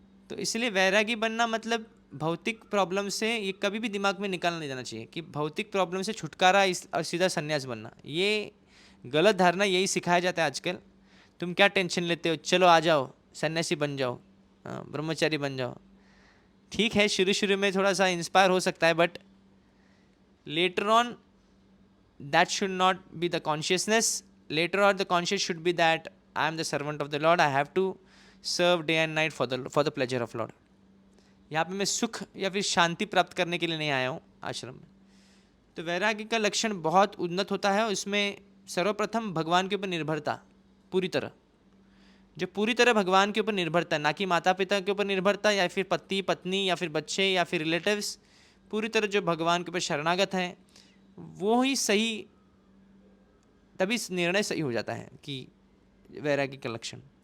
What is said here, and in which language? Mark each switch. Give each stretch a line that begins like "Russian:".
Hindi: तो इसलिए वैरागी बनना मतलब भौतिक प्रॉब्लम से, ये कभी भी दिमाग में निकालना नहीं जाना चाहिए कि भौतिक प्रॉब्लम से छुटकारा और सीधा संन्यास बनना, ये गलत धारणा, यही सिखाया जाता है आजकल। तुम क्या टेंशन लेते हो, चलो आ जाओ सन्यासी बन जाओ, ब्रह्मचारी बन जाओ। ठीक है, शुरू शुरू में थोड़ा सा इंस्पायर हो सकता है,
English: But later on that should not be the consciousness. Later on the conscious should be that I am the servant of the Lord, I have to serve day and night for the pleasure of Lord.
Hindi: यहाँ पे मैं सुख या फिर शांति प्राप्त करने के लिए नहीं आया हूँ आश्रम में। तो वैराग्य का लक्षण बहुत उन्नत होता है, उसमें सर्वप्रथम भगवान के ऊपर निर्भरता पूरी तरह, जो पूरी तरह भगवान के ऊपर निर्भरता, ना कि माता पिता के ऊपर निर्भरता या फिर पति पत्नी या फिर बच्चे या फिर रिलेटिव्स, पूरी तरह जो भगवान के ऊपर शरणागत हैं, वो ही सही, तभी निर्णय सही हो जाता है कि वैराग्य का लक्षण।